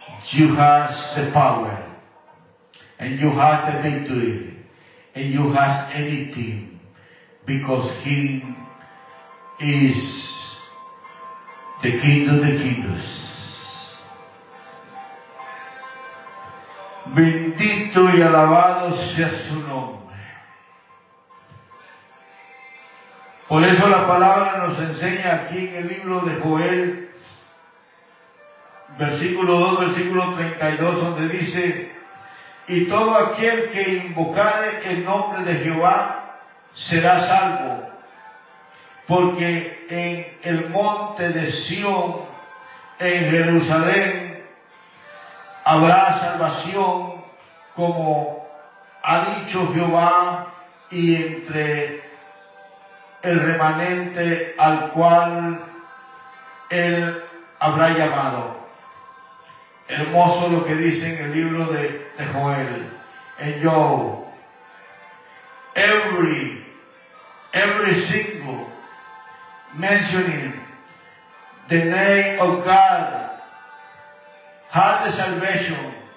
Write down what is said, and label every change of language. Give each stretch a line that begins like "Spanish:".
English: You have the power. And you have the victory. And you have anything. Because He is the King of the kingdoms.
Spanish: Bendito y alabado sea su nombre. Por eso la palabra nos enseña aquí en el libro de Joel, versículo 2, versículo 32, donde dice: y todo aquel que invocare el nombre de Jehová será salvo, porque en el monte de Sion, en Jerusalén, habrá salvación, como ha dicho Jehová, y entre el remanente al cual él habrá llamado. Hermoso lo que dice en el libro de Joel.
English: En Job, every single mentioning the name of God has the salvation,